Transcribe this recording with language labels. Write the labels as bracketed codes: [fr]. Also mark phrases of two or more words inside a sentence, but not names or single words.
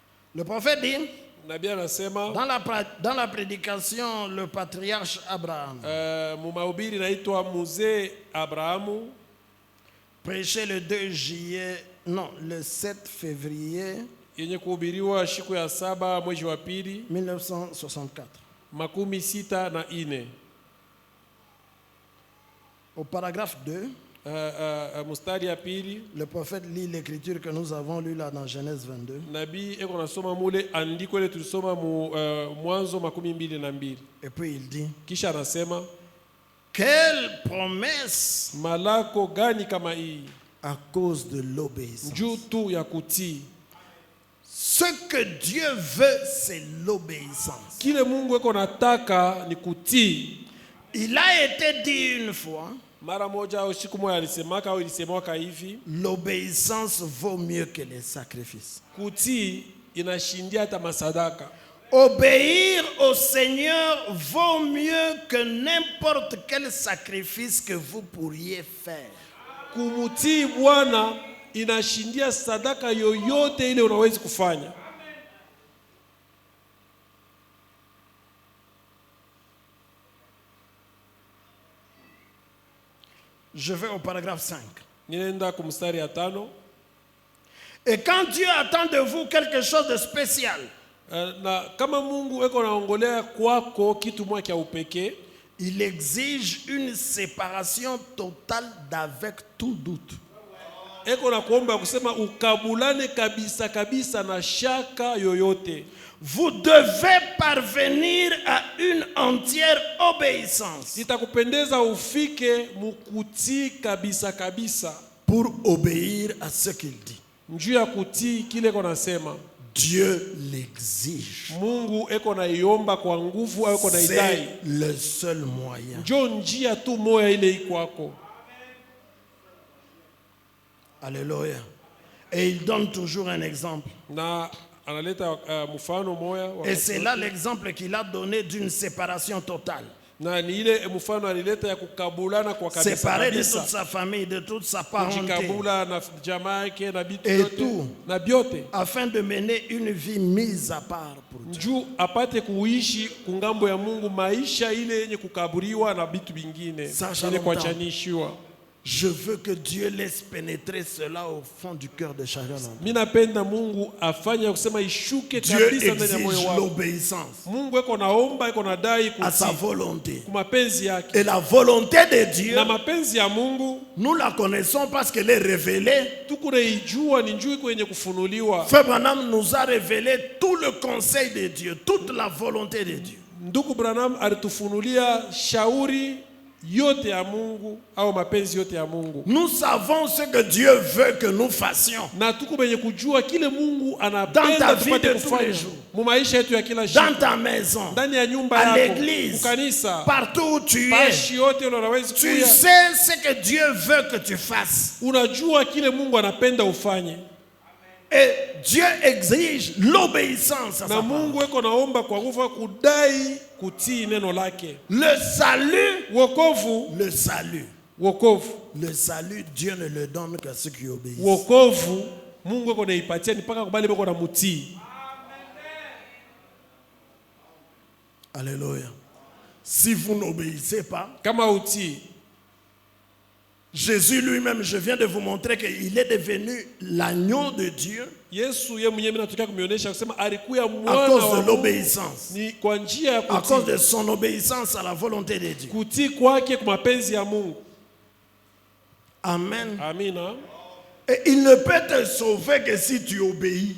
[fr] Le prophète dit, [sw] nabii anasema [fr] dans la prédication, le patriarche Abraham [sw] mumahubiri naitwa mzee Abrahamu [fr] prêchait le 7 février [sw] yenye kuhubiriwa siku ya 7 mwezi wa pili [fr] 1964. [sw] makumi sita na ine. [fr] Au paragraphe 2, [sw] mustari ya pili, [fr] le prophète lit l'écriture que nous avons lue là dans Genèse 22. [sw] nabii eko nasoma mule andiko ile tulisoma Mwanzo 22. [fr] Et puis il dit, [sw] Kisha anasema, [fr] quelle promesse [sw] malako gani kama hii [fr] à cause de l'obéissance. [sw] juu tu ya kutii. [fr] Ce que Dieu veut, c'est l'obéissance. [sw] Kile Mungu eko nataka ni kutii. [fr] Il a été dit une fois, [sw] Mara moja au siku moja alisemaka au ilisemwaka hivi, [fr] l'obéissance vaut mieux que les sacrifices. [sw] kutii inashindia hata masadaka. [fr] Obéir au Seigneur vaut mieux que n'importe quel sacrifice que vous pourriez faire. [sw] Kumutii Bwana inashindia sadaka yoyote ile unaweza kufanya. [fr] Je vais au paragraphe 5. [sw] Ninaenda kumstari ya 5. [fr] Et quand Dieu attend de vous quelque chose de spécial, [sw] Na kama Mungu eko naongolea kwako kitu moja cha upekee, [fr] il exige une séparation totale d'avec tout doute. [sw] eko na kuomba kusema ukabulane kabisa kabisa na shaka yoyote. [fr] Vous devez parvenir à une entière obéissance [sw] Itakupendeza ufike mukutii kabisa kabisa. [fr] pour obéir à ce qu'il dit. [sw] Njuu ya kutii kile eko nasema. [fr] Dieu l'exige. [sw] Mungu eko na iomba kwa nguvu au eko na idai. [fr] C'est le seul moyen. [sw] Njoo njia tu moya ile ikwako. Alléluia. [fr] Et il donne toujours un exemple. [sw] Na analeta mfano moya. [fr] Et c'est là l'exemple qu'il a donné d'une séparation totale. [sw] Na ni ile mfano alileta ya kukabulana kwa kabisa [fr] Séparé de [sw] kabisa. [fr] toute sa famille, de toute sa parenté. [sw] Kujikabula na jamaa yake na bitu [fr] Et [sw] yote [fr] tout. [sw] na byote. [fr] Afin de mener une vie mise à part pour Dieu. [sw] Njuu apate kuishi kungambo ya Mungu maisha ile yenye kukaburiwa na bitu bingine. Sasa Ile [fr] longtemps. [sw] kuachanishiwa. [fr] Je veux que Dieu laisse pénétrer cela au fond du cœur de chacun d'entre nous. [sw] Mimi napenda Mungu afanye kusema ishuke [fr] Dieu [sw] kabisa ndani ya moyo [fr] exige [sw] wako. [fr] l'obéissance [sw] Mungu eko naomba eko nadai [fr] à sa [sw] kutii [fr] volonté. [sw] kwa mapenzi yake. [fr] Et la volonté de Dieu, [sw] Na mapenzi ya Mungu [fr] nous la connaissons parce qu'elle est révélée. [sw] tukureijua ni njuu kwenye kufunuliwa. [fr] Frère Branham nous a révélé tout le conseil de Dieu, toute la volonté de Dieu. [sw] Ndugu Branham alitufunulia shauri yote ya Mungu au mapenzi yote ya Mungu. [fr] Nous savons ce que Dieu veut que nous fassions. [sw] Na tuko benye kujua kile Mungu [fr] Dans ta [sw] anapenda [fr] vie [sw] tupate [fr] de tous [sw] kufanya [fr] les jours. [sw] mu maisha yetu ya kila [fr] Dans [sw] siku, [fr] ta maison, [sw] ndani ya nyumba [fr] à [sw] yako, [fr] l'église, [sw] kukanisa, [fr] partout où tu es. [sw] pashi yote unaweza [fr] Tu [sw] kuya. [fr] sais ce que Dieu veut que tu fasses. [sw] Unajua kile Mungu anapenda ufanye. [fr] Et Dieu exige l'obéissance à sa [sw] Na [fr] parole. [sw] Mungu eko naomba kwa nguvu kudai kutii neno lake. [fr] Le salut, [sw] Wokovu, [fr] le salut. [sw] wokovu, [fr] Le salut, Dieu ne le donne qu'à ceux qui obéissent. [sw] wokovu Mungu eko naipatia ni paka kubali beko na mutii. Alléluia. [fr] Si vous n'obéissez pas, [sw] Kama utii, [fr] Jésus lui-même, je viens de vous montrer qu'il est devenu l'agneau de Dieu [sw] Yesu ye mwenyewe nataka kumionyesha kusema alikuya [fr] à [sw] mwana [fr] cause [sw] wa [fr] de [sw] Mungu. [fr] l'obéissance, [sw] Ni kwa njia ya [fr] à cause [sw] kutii. [fr] de son obéissance à la volonté de Dieu. [sw] Kutii kwake kwa mapenzi ya Mungu. [fr] Amen. [sw] Amina. [fr] Et il ne peut te sauver que si tu obéis.